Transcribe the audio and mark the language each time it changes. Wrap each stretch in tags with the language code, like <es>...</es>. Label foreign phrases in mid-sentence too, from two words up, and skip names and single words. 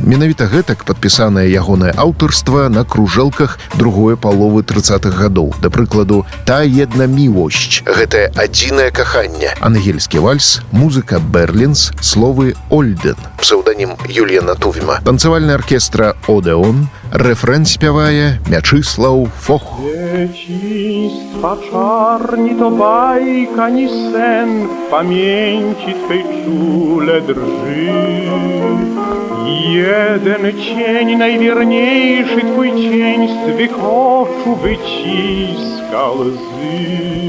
<be>Менавіта гэтак падпісанае ягонае аўтарства на кружэлках другой паловы 30-х гадоў. Да прыкладу, «Та една мілосць» – гэтае адзінае каханне, ангельскі вальс, музыка Берлінс, словы Ольден, псеўданім Юліяна Тувіма, танцавальны аркестра Одеон, рэфрэн спявае Мячыслаў Фох.</be> <pl>Dzieciństwa czarni to bajka, ni sen, w pamięci twej czule drży. Jeden cień, najwierniejszy twój cień, z twych oczu wyciska łzy.</pl>